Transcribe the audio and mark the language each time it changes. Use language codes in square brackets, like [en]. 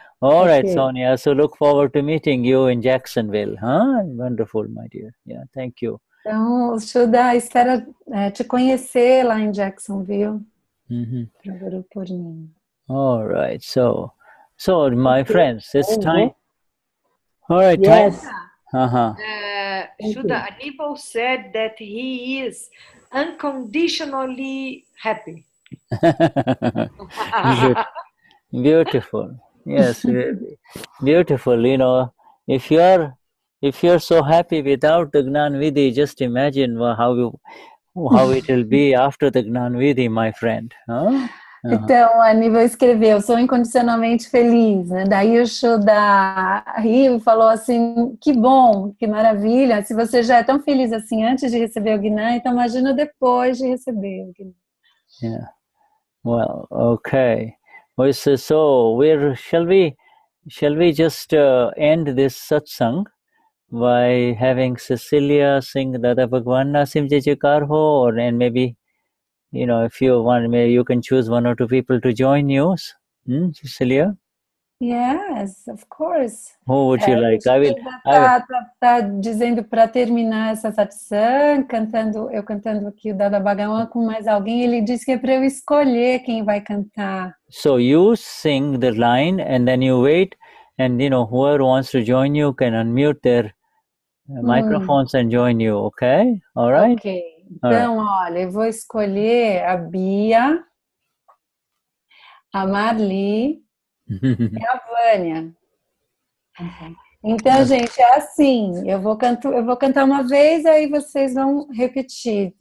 [en] All right, Sonia, so look forward to meeting you in Jacksonville, huh? Wonderful, my dear. Yeah, thank you. [pt] Então, o Shuddha espera te conhecer lá em Jacksonville. Guru Purnima. [en] All right, so my friends, it's time. All right, yes. time. Shuddha, Anibal said that he is unconditionally happy. Beautiful. Yes, beautiful. If you're so happy without the Gnan Vidhi, just imagine how it will be after the Gnan Vidhi, my friend. Huh? [pt] Então, a Aníbal escreveu, sou incondicionalmente feliz, né? Daí o Shuddha riu e falou assim, que bom, que maravilha, se você já é tão feliz assim antes de receber o Gnan, então imagina depois de receber o Gnan. [en] Yeah. Well, okay. So shall we just end this satsang by having Cecilia sing Dada Bhagwan Nasim Jajikar Ho, and maybe if you want, maybe you can choose one or two people to join you, Cecilia. Yes, of course. Who would you like? [pt] Tá dizendo para terminar essa satsang, eu cantando aqui o Dada Bhagavan com mais alguém, ele disse que é para eu escolher quem vai cantar. [en] So you sing the line and then you wait, and whoever wants to join you can unmute their microphones and join you, okay? All right? [pt] Ok. Então, olha, eu vou escolher a Bia, a Marli e a Vânia. Então, gente, é assim, eu vou cantar uma vez, aí vocês vão repetir.